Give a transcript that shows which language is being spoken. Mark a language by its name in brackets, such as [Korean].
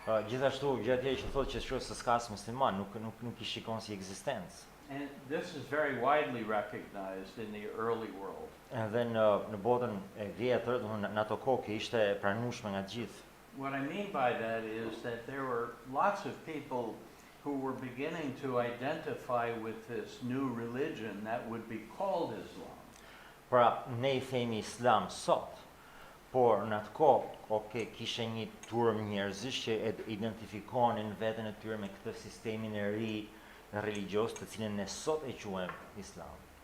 [Albanian] Gjithashtu gjëja tjetër që thotë që shkruajë se s'ka as musliman, nuk I shikon si ekzistencë. [English] And this is very widely recognized in the early world. [Albanian] Edhe në botën e vjetër, domethënë në ato kohë ishte e pranueshme nga gjithë. [English] What I mean by that is that there were lots of people who were beginning to identify with this new religion that would be called Islam. [Albanian] Pra, ne I themi Islam sot, por në atë kohë, kishe një turm njerëzish që identifikonin veten e tyre me këtë sistemin e ri religjos të cilin ne sot e quajmë Islam.